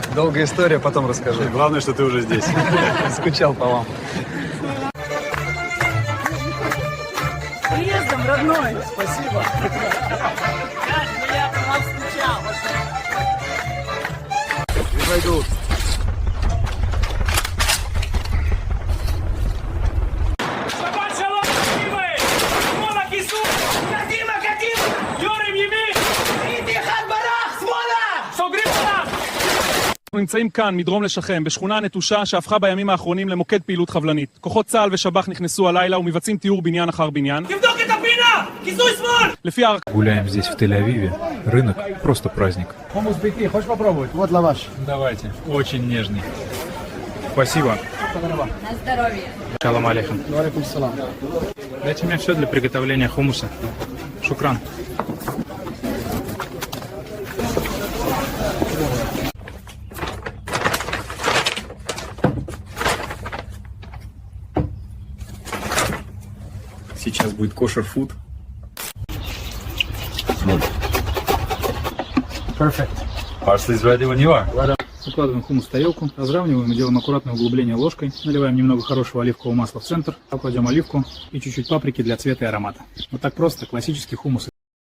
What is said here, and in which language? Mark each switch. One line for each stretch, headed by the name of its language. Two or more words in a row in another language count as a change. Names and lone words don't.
Russian: Долгая история, потом расскажу. Главное, что ты уже здесь. Скучал по вам. С приездом, родной. Спасибо. Как я по вам скучал. Пойду.
Hebrew: אנחנו נמצאים כאן, מדרום לשכם, בשכונה נטושה שהפכה בימים האחרונים למוקד פעילות חבלנית. כוחות צה"ל ושב"ח נכנסו הלילה ומבצעים תיאור בניין אחר בניין. תבדוק את הפינה! כיסוי שמאל! לפי
Russian: Гуляем здесь, в Тель-Авиве. Рынок – просто праздник. Хумус беки, хочешь попробовать? Вот лаваш. Давайте. Очень нежный. Спасибо. На здоровье.
Hebrew: שלום עליכם.
Arabic: وعليكم سلام.
Russian: Дайте мне все для приготовления хумуса. Шукран. Сейчас будет кошер-фуд.
English: Perfect. Parsley is ready when you are.
Russian: Укладываем хумус в тарелку, разравниваем и делаем аккуратное углубление ложкой. Наливаем немного хорошего оливкового масла в центр, кладем оливку и чуть-чуть паприки для цвета и аромата. Вот так просто, классический хумус.